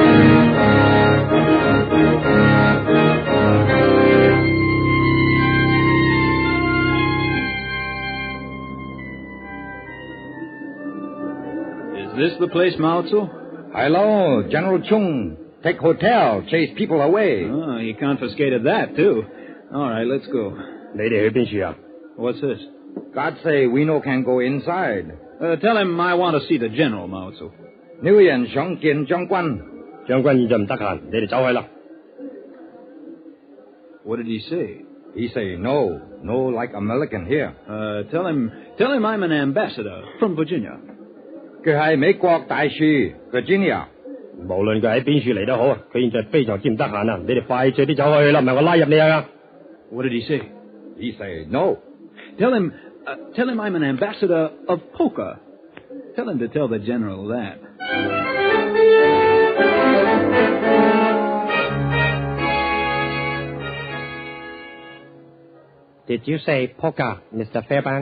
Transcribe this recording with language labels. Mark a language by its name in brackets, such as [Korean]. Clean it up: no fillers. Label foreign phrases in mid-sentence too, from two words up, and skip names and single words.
[English] Is this the place, Mao Tzu? Hello, General Chung. Take hotel, chase people away. Oh, he confiscated that, too. All right, let's go. What's this? God say we no can go inside. Tell him I want to see the general, Mao Tzu. [Cantonese] 呢位人想見將軍。將軍現在唔得閒，你哋走去啦。 [English] What did he say? He say no like American here. Tell him I'm an ambassador from Virginia. [Cantonese] 佢係美國大使 Virginia。無論佢喺邊處嚟都好，佢現在非常之唔得閒啊！你哋快脆啲走去啦，唔係我拉入你啊！ [English] What did he say? He say no. Tell him I'm an ambassador of poker. Tell him to tell the general that. Did you say poker, Mr. Fairbairn?